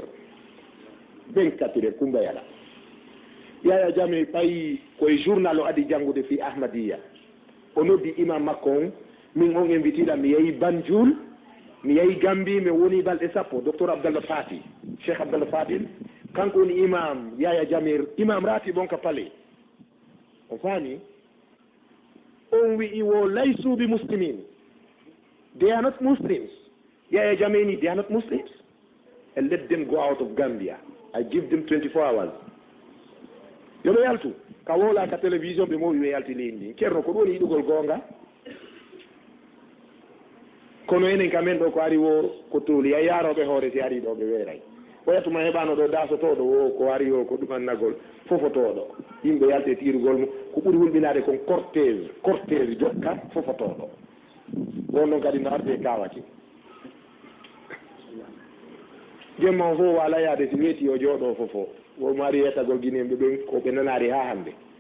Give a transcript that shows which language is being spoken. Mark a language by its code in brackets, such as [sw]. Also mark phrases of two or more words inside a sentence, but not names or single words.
[ff] heures Kumba Yala Yaya Jammeh ɓayi koye journal o adi janngude fi Ahmadiya o noddi imam makko on min on invitiɗa mi yeehi Banjul mi yeehi Gambie mi woni balɗe sappo docteur Abdallah Fati cheikh Abdallah Fadil kanko woni imam Yaya Jammeh imam rati bon ka pale on faami on wi'i wo [ar] ليسوا بمسلمين [en] they are not Muslims [ff] Yaya Jammeh ni [en] they are not Muslims and let them go out of Gambia I give them 24 hours [ff] yoɓe yaltu ka wola ka télévision ɓe mowi ɓe yalti leydi ndi ceerno ko ɗum woni yiɗugol gonga kono enen kamen ɗo ko ari wo ko tooli a yaroɓe hoore si ari ɗo ɓe weeray o yatuma heɓano ɗo dasotoɗo wo ko ari o ko ɗumannagol fofotoɗo yimɓe yalte tirugol mum ko ɓuuri hulɓinade kon cortége jokka fofotoɗo won noon kadi no arde kawaki jemma o fof wala yaade si weeti o jooɗo fofo womo ari yettagol guinéɓe ɓen ko ɓe nanari ha hande